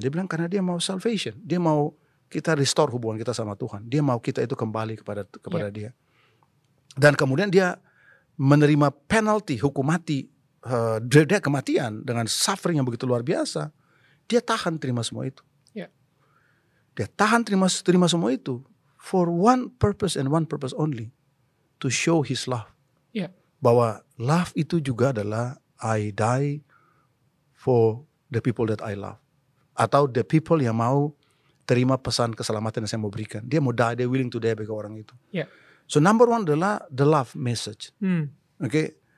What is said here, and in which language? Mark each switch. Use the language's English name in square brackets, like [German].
[Indonesian] Dia bilang karena dia mau salvation, dia mau kita restore hubungan kita sama Tuhan. Dia mau kita itu kembali kepada dia. Dan kemudian dia menerima penalti, hukum mati, dia kematian dengan suffering yang begitu luar biasa. Dia tahan terima semua itu. [English] Yeah. [Indonesian] Dia tahan terima semua itu [English] for one purpose and one purpose only, to show his love. Yeah. [Indonesian] Bahwa love itu juga adalah [English] I die for the people that I love. [Indonesian] Atau [English] the people [Indonesian] yang mau terima pesan keselamatan yang saya mau berikan. Dia mau die, dia [English] willing to die [Indonesian] bagi orang itu. [English] Yeah. So number one adalah the love message. Okay.